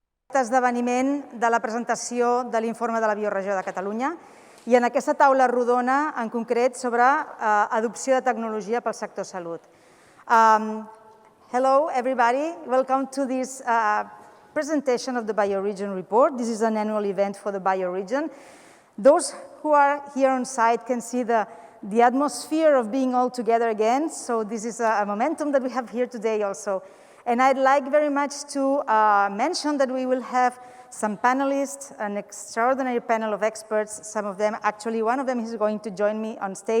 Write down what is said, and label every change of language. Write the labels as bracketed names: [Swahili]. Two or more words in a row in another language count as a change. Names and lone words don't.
[Catalan] esdeveniment de la presentació de l'informe de la Bioregió de Catalunya i en aquesta taula rodona, en concret, sobre adopció de tecnologia pel sector salut. [English] Hello, everybody. Welcome to this presentation of the Bioregion report. This is an annual event for the Bioregion. Those who are here on site can see the atmosphere of being all together again. So this is a momentum that we have here today also. And I'd like very much to mention that we will have some panelists, an extraordinary panel of experts, some of them, actually one of them is going to join me on stage.